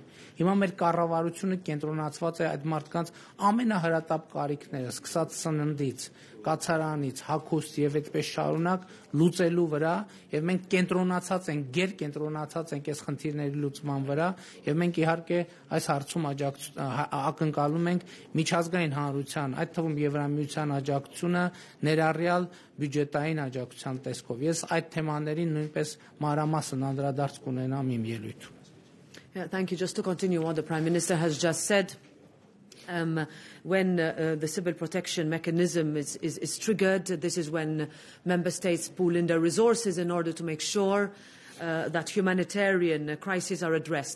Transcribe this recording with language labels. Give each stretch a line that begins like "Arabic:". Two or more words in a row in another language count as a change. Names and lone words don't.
Armenian: Հիմա մեր կառավարությունը կենտրոնացված է այդ մարդկանց ամենահրատապ կարիքները, սկսած սննդից, կացարանից, հագուստ եւ այդպես շարունակ լուծելու վրա եւ մենք կենտրոնացած ենք, գերկենտրոնացած ենք այս խնդիրների լուծման վրա եւ մենք իհարկե այս հարցում ակնկալում ենք միջազգային հանրության, այդ թվում Եվրամիության աջակցությունը ներառյալ բյուջետային աջակցության տեսքով. Ես այդ թեմաներին նույնպես մանրամասն անդրադարձ կունենամ իմ ելույթում.
English: Thank you. Just to continue what the Prime Minister has just said, when the civil protection mechanism is triggered, this is when member states pool in their resources in order to make sure that humanitarian crises are addressed.